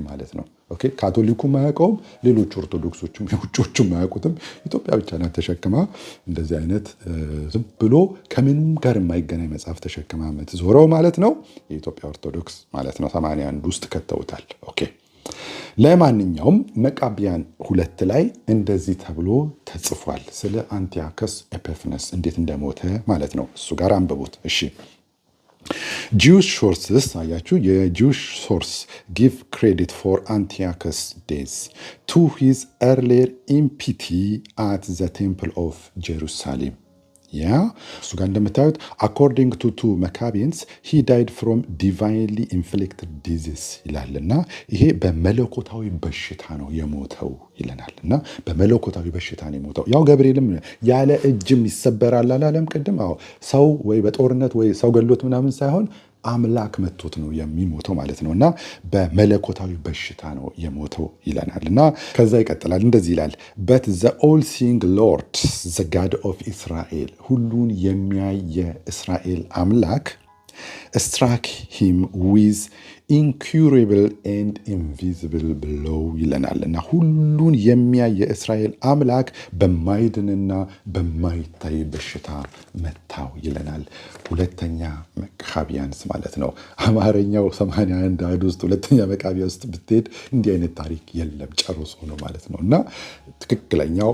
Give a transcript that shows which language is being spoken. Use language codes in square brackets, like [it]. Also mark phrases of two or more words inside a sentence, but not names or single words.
[am] ማለት ነው። ኦኬ፣ ካቶሊኩም አያውቀውም፣ ሌሎች ኦርቶዶክሶችም የውጮቹም አያውቁትም። ኢትዮጵያ ብቻ ናት ተሸክማ እንደዚህ አይነት ዝም ብሎ ከምንም ጋር የማይገናኝ መጽሐፍ ተሸክማ የምትዞረው ማለት ነው። የኢትዮጵያ ኦርቶዶክስ ማለት ነው 81 ውስጥ ከተውታል። ኦኬ፣ ለማንኛውም መቃቢያን 2 ላይ እንደዚህ ተብሎ ተጽፏል ስለ አንቲዮከስ ኤጲፋንስ እንዴት እንደሞተ ማለት ነው። እሱ ጋር አንብቡት እሺ። [en] Jewish sources አያችሁ የጂውሽ ሶርስ give credit for Antiochus death to his earlier impiety at the temple of Jerusalem. [am] እሱ ጋር እንደምታዩት [en] according to 2 Maccabees he died from divinely inflicted disease [am] ይላልና ይሄ በመለኮታዊ በሽታ ነው የሞተው ይለናልና በመለኮታዊ በሽታ ነው የሞተው። ያው ገብርኤልም ያለ እጅም ይሰበራል አላለም ቅድም? ሰው ወይ በጦርነት ወይ ሰው ገሎት ምናምን ሳይሆን አምላክ መጥቶት ነው የሚሞተው ማለት ነውና በመለኮታዊ በሽታ ነው የሞተው ይለናልና ከዛ ይቀጥላል እንደዚህ ይላል [en] but the all seeing Lord the God of Israel [am] ሁሉን የሚያይ የእስራኤል አምላክ [en] struck him with incurable and invisible blow [am] ይለናልና ሁሉን የሚያይ የእስራኤል አምላክ በማይድንና በማይታይ በሽታ መታው ይለናል። ሁለተኛ መቃቢያንስ ማለት ነው። አማርኛው 81 አድ ውስጥ ሁለተኛ መቃቢያ ውስጥ ብትሄድ እንዲህ አይነት ታሪክ የለም ጨርሶ ነው ማለት ነውና ትክክለኛው